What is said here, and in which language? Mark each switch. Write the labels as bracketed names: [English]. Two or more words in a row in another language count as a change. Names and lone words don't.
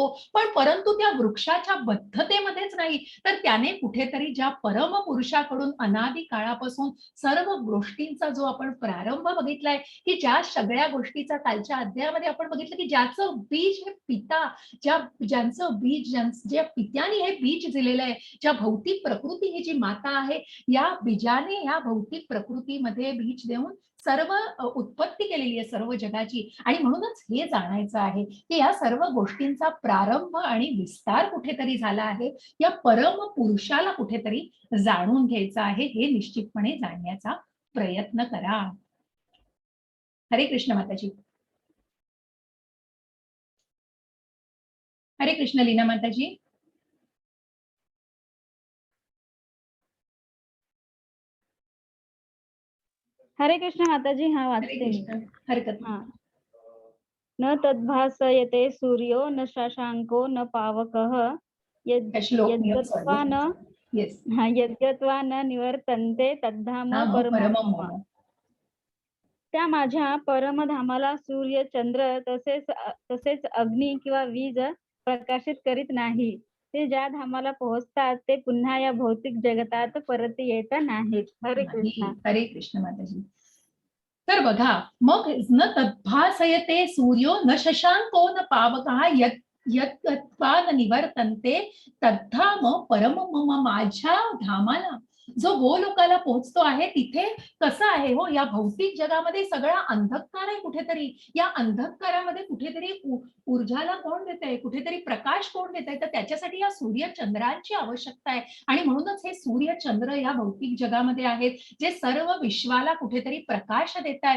[Marathi] पण परंतु त्या वृक्षाच्या बद्धतेमध्येच नाही, तर त्याने कुठेतरी ज्या परमपुरुषाकडून अनादी काळापासून सर्व गोष्टींचा जो आपण प्रारंभ बघितलाय, की ज्या सगळ्या गोष्टीचा कालच्या अध्यायामध्ये आपण बघितलं, की ज्याचं बीज हे पिता, ज्यांचं बीज ज्या पित्याने हे बीज दिलेलं आहे, ज्या भौतिक प्रकृती ही जी माता आहे, या बीजाने या भौतिक प्रकृतीमध्ये बीज देऊन सर्व उत्पत्ती केलेली आहे सर्व जगाची. आणि म्हणूनच हे जाणायचं आहे की या सर्व गोष्टींचा प्रारंभ आणि विस्तार कुठेतरी झाला आहे, या परम पुरुषाला कुठेतरी जाणून घ्यायचं आहे. हे निश्चितपणे जाणण्याचा प्रयत्न करा. हरे कृष्ण माताजी. हरे कृष्ण लीना माताजी. हरे कृष्ण माताजी. हा हरे वाचते मी. कृष्ण. हरकत नाही. हा. [Sanskrit] न तद्भासयते सूर्यो न शशांको न पावकः [Marathi] हा श्लोक [Sanskrit] यद्गत्वा न [Marathi] येस [Sanskrit] यद्गत्वा न निवर्तन्ते तद्धाम परमं मम. [Marathi] त्या माझ्या परमधामाला सूर्य, चंद्र तसेच अग्नी किंवा वीज प्रकाशित करीत नाही. ते ज्या धामाला पोहोचतात ते पुन्हा या भौतिक जगतात परत येत नाहीत. हरे कृष्ण. हरे कृष्ण माताजी. तर बघा, मग [Sanskrit] न तद्भासयते सूर्यो न शशांको न पावकः यद्गत्वा न निवर्तन्ते तद्धाम परमं मम. [Marathi] माझ्या धामाला जो गोलोकाला पोहोचतो आहे तिथे कसं आहे हो, या भौतिक जगामध्ये सगळा अंधकार आहे कुठेतरी. या अंधकारामध्ये कुठेतरी ऊर्जाला कोण देत आहे, कुठेतरी प्रकाश कोण देत आहे, तर त्याच्यासाठी या सूर्य चंद्रांची आवश्यकता आहे. आणि म्हणूनच हे सूर्य चंद्र या भौतिक जगामध्ये आहेत, जे सर्व विश्वाला कुठेतरी प्रकाश देत आहेत.